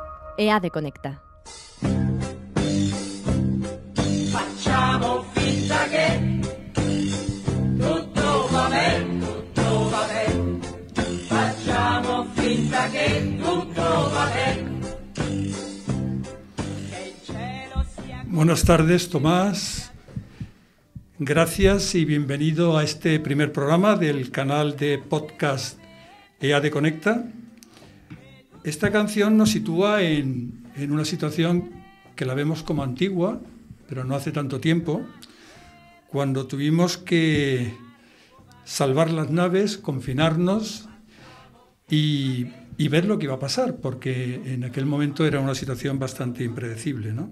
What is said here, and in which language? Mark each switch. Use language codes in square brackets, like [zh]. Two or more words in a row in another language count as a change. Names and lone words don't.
[es] EADE Conecta. [it] Facciamo finta che tutto va bene, tutto va bene. Facciamo finta che tutto va bene. [es] Buenas tardes, Tomás. Gracias y bienvenido a este primer programa del canal de podcast EADE Conecta. Esta canción nos sitúa en una situación que la vemos como antigua, pero no hace tanto tiempo, cuando tuvimos que salvar las naves, confinarnos y ver lo que iba a pasar, porque en aquel momento era una situación bastante impredecible, ¿no?